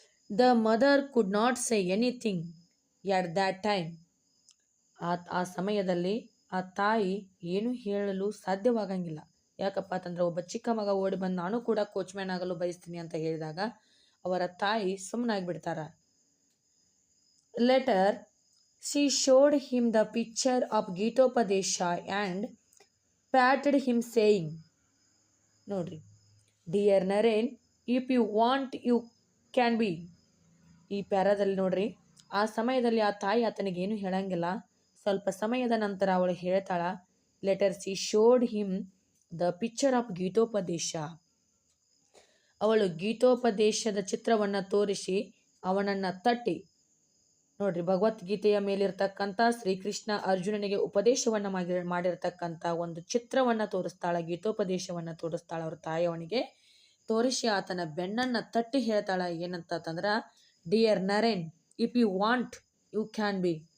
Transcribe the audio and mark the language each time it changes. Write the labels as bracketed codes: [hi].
[en] The mother could not say anything at that time. [kn] ಆ ಸಮಯದಲ್ಲಿ ಆ ತಾಯಿ ಏನು ಹೇಳಲು ಸಾಧ್ಯವಾಗಂಗಿಲ್ಲ. ಯಾಕಪ್ಪ ಅಂತಂದ್ರೆ ಒಬ್ಬ ಚಿಕ್ಕ ಮಗ ಓಡಿ ಬಂದು ನಾನು ಕೂಡ ಕೋಚ್ ಮ್ಯಾನ್ ಆಗಲು ಬಯಸ್ತೀನಿ ಅಂತ ಹೇಳಿದಾಗ ಅವರ ತಾಯಿ ಸುಮ್ಮನಾಗಿಬಿಡ್ತಾರ. [en] later she showed him the picture of Gitopadesha and patted him saying, [kn] ನೋಡ್ರಿ, [en] Dear Naren, if you want you can be. [kn] ಈ ಪ್ಯಾರಾದಲ್ಲಿ ನೋಡ್ರಿ, ಆ ಸಮಯದಲ್ಲಿ ಆ ತಾಯಿ ಆತನಿಗೆ ಏನು ಹೇಳಂಗಿಲ್ಲ. ಸ್ವಲ್ಪ ಸಮಯದ ನಂತರ ಅವಳು ಹೇಳ್ತಾಳ, [en] Later she showed him the picture of Gitopadesha. [kn] ಅವಳು ಗೀತೋಪದೇಶದ ಚಿತ್ರವನ್ನು ತೋರಿಸಿ ಅವನನ್ನು ತಟ್ಟಿ, ನೋಡ್ರಿ, ಭಗವದ್ಗೀತೆಯ ಮೇಲಿರ್ತಕ್ಕಂಥ ಶ್ರೀಕೃಷ್ಣ ಅರ್ಜುನನಿಗೆ ಉಪದೇಶವನ್ನು ಮಾಡಿರ್ತಕ್ಕಂಥ ಒಂದು ಚಿತ್ರವನ್ನು ತೋರಿಸ್ತಾಳ, ಗೀತೋಪದೇಶವನ್ನು ತೋರಿಸ್ತಾಳ ಅವ್ರ ತಾಯಿಯವನಿಗೆ ತೋರಿಸಿ ಆತನ ಬೆನ್ನನ್ನು ತಟ್ಟಿ ಹೇಳ್ತಾಳ ಏನಂತಂದ್ರೆ, [en] Dear Naren, if you want you can be.